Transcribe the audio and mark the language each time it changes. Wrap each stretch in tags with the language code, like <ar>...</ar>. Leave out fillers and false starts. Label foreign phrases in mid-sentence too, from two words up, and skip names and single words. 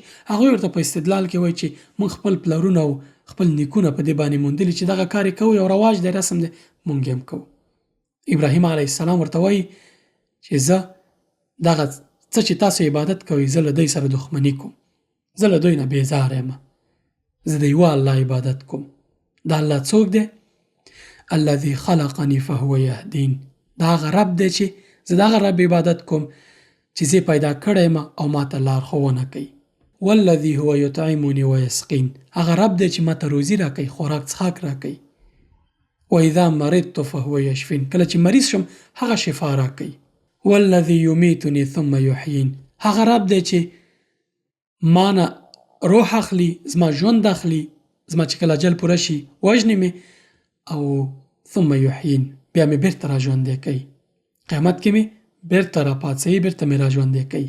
<ps>هغوی ورته په استدلال کې وایي چې موږ خپل پلرونه او خپل نیکونه په دې باندې موندلي چې دغه کار یې کوي او رواج دی، رسم دی، موږ یې هم کوو. ابراهیم</ps> <ar>علیه السلام</ar> <ps>ورته وایي چې زه دغه څه چې تاسو عبادت کوئ، زه له دوی سره دښمني کوم، زه له دوی نه بیزاره یم، زه د یوه الله عبادت کوم. دا الله څوک دی؟</ps> <ar>الذي خلقني فهو يهدين.</ar> <ps>دا هغه رب دی چې زه د هغه رب عبادت کوم چې زه پیدا کړی یم او ما ته لارښوونه کوي.</ps> <ar>والذي هو يطعمني ويسقين.</ar> <ps>هغه رب دی چې ما ته روزي راکوي، خوراک څښاک راکوي.</ps> <ar>واذا مرضت فهو يشفين.</ar> <ps>کله چې مریض شم هغه شفا راکوي.</ps> <ar>والذي يميتني ثم يحيين.</ar> <ps>هغه رب دی چې ما نه روح اخلي، زما ژوند اخلي، زما چې کله اجل پوره شي وژني مې، او</ps> <ar>ثم يحيين،</ar> <ps>بیا مې بیرته را ژوندی کوي. قیامت کې مې بیرته راپاڅوي، بیرته مې راژوندی کوي.</ps>